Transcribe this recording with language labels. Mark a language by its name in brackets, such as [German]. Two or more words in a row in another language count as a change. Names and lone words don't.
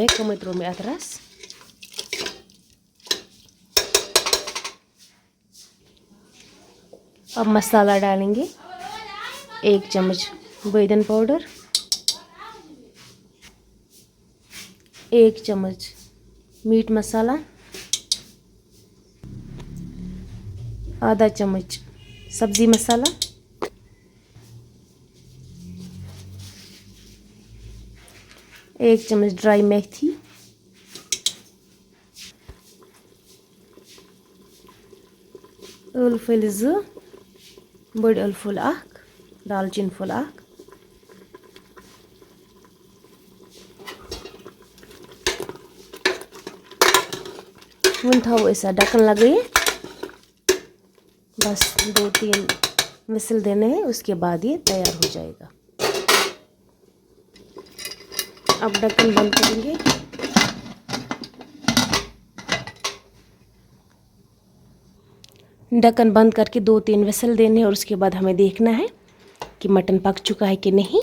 [Hindi] कमतरों में अतरस अब मसाला डालेंगे, 1 चम्मच बैगन पाउडर, 1 चम्मच मीट मसाला, आधा चम्मच सब्ज़ी मसाला, 1 चम्मच ड्राई मेथी, [Kashmiri] ٲلہٕ پھٔلۍ 2, بٔڑۍ ٲلہٕ پھوٚل 1, دالچیٖن پھوٚل 1, وۄنۍ تھاوو أسۍ اَتھ ڈھکن لگٲیِتھ, [Hindi] बस 2-3 विसल देने हैं, उसके बाद ये तैयार हो जाएगा. अब ढक्कन बंद करेंगे. ढक्कन बंद करके 2-3 विसल देने हैं और उसके बाद हमें देखना है कि मटन पक चुका है कि नहीं.